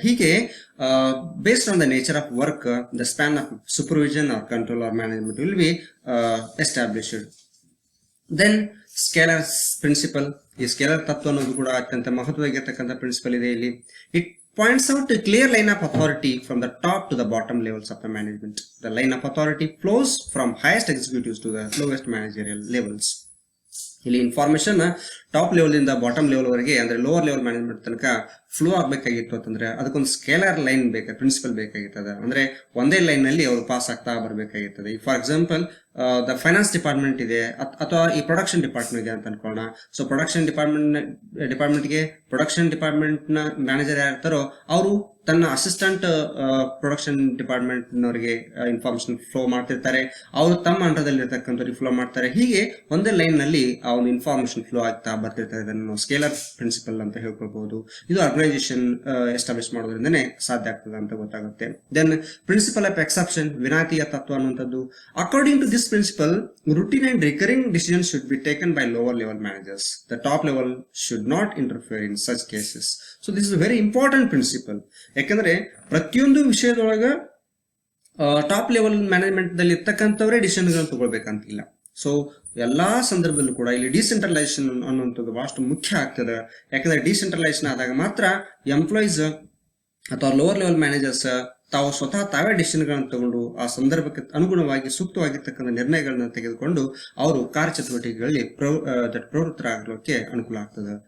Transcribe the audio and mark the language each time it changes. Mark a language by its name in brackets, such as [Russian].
[English] ಹೀಗೆ based on the nature of work the span of supervision or control or management will be established. [Kannada] Then scalar principal, ಈ scalar ತತ್ವ ಅನ್ನೋದು ಕೂಡ ಅತ್ಯಂತ ಮಹತ್ವವಾಗಿರ್ತಕ್ಕಂಥ principal ಇದೆ ಇಲ್ಲಿ. [English] It points out a clear line of authority from the top to the bottom levels of the management. The line of authority flows from highest executives to the lowest managerial levels. [Kannada] ಇಲ್ಲಿ information top level ಇಂದ bottom level ವರೆಗೆ ಅಂದ್ರೆ lower level management ತನಕ flow ಆಗ್ಬೇಕಾಗಿತ್ತು ಅಂತಂದ್ರೆ ಅದಕ್ಕೊಂದು scalar line principal ಬೇಕಾಗಿರ್ತದೆ. ಅಂದ್ರೆ ಒಂದೇ line ನಲ್ಲಿ ಅವರು ಪಾಸ್ ಆಗ್ತಾ ಬರ್ಬೇಕಾಗಿರ್ತದೆ. [English] for example the finance department [Kannada] ಇದೆ ಅಥವಾ ಈ ಪ್ರೊಡಕ್ಷನ್ ಡಿಪಾರ್ಟ್ಮೆಂಟ್ ಇದೆ ಅಂತ ಅನ್ಕೊಳ್ಳೋಣ. ಸೊ ಪ್ರೊಡಕ್ಷನ್ ಡಿಪಾರ್ಟ್ಮೆಂಟ್ಗೆ ಪ್ರೊಡಕ್ಷನ್ ಡಿಪಾರ್ಟ್ಮೆಂಟ್ ನ ಮ್ಯಾನೇಜರ್ ಯಾರಿರ್ತಾರೋ ಅವರು ತನ್ನ assistant production department ನವರಿಗೆ information flow ಮಾಡ್ತಿರ್ತಾರೆ, ಅವರು ತಮ್ಮ ಅಂಡರ್ದಲ್ಲಿ ಇರ್ತಕ್ಕಂಥವ್ರಿಗೆ ಫ್ಲೋ ಮಾಡ್ತಾರೆ. ಹೀಗೆ ಒಂದೇ ಲೈನ್ ನಲ್ಲಿ ಆ ಒಂದು ಇನ್ಫಾರ್ಮೇಶನ್ ಫ್ಲೋ ಆಗ್ತಾ ಬರ್ತಿರ್ತಾರೆ. ಇದನ್ನು ನಾವು ಸ್ಕೇಲರ್ ಪ್ರಿನ್ಸಿಪಲ್ ಅಂತ ಹೇಳ್ಕೊಳ್ಬಹುದು. ಇದು ಆರ್ಗನೈಸೇಷನ್ ಎಸ್ಟಾಬ್ಲಿಷ್ ಮಾಡೋದ್ರಿಂದನೇ ಸಾಧ್ಯ ಆಗ್ತದೆ ಅಂತ ಗೊತ್ತಾಗುತ್ತೆ. [English] then principle of exception, [Kannada] ವಿನಾಯಿತಿಯ ತತ್ವ ಅನ್ನುವಂಥದ್ದು. [English] According to this principle, routine and recurring decisions should be taken by lower level managers. The top level should not interfere in such cases. So this is a very important principle. [Kannada] ಯಾಕಂದ್ರೆ ಪ್ರತಿಯೊಂದು ವಿಷಯದೊಳಗ top level management ದಲ್ಲಿ ಇರ್ತಕ್ಕಂಥವರೇ ಡಿಸಿಷನ್ಗಳನ್ನು ತಗೊಳ್ಬೇಕಂತಿಲ್ಲ. So ಎಲ್ಲಾ ಸಂದರ್ಭದಲ್ಲೂ ಕೂಡ ಇಲ್ಲಿ decentralisation ಅನ್ನುವಂಥದ್ದು ಬಹಳಷ್ಟು ಮುಖ್ಯ ಆಗ್ತದೆ. ಯಾಕಂದ್ರೆ ಡಿಸೆಂಟ್ರಲೈಸೇಷನ್ ಆದಾಗ ಮಾತ್ರ ಎಂಪ್ಲಾಯೀಸ್ ಅಥವಾ ಲೋವರ್ ಲೆವೆಲ್ ಮ್ಯಾನೇಜರ್ಸ್ ತಾವು ಸ್ವತಃ ತಾವೇ ಡಿಸಿಷನ್ಗಳನ್ನು ತಗೊಂಡು ಆ ಸಂದರ್ಭಕ್ಕೆ ಅನುಗುಣವಾಗಿ ಸೂಕ್ತವಾಗಿರ್ತಕ್ಕಂಥ ನಿರ್ಣಯಗಳನ್ನ ತೆಗೆದುಕೊಂಡು ಅವರು ಕಾರ್ಯಚಟುವಟಿಕೆಗಳಲ್ಲಿ ಪ್ರವೃತ್ತರಾಗಲಿಕ್ಕೆ ಅನುಕೂಲ ಆಗ್ತದೆ.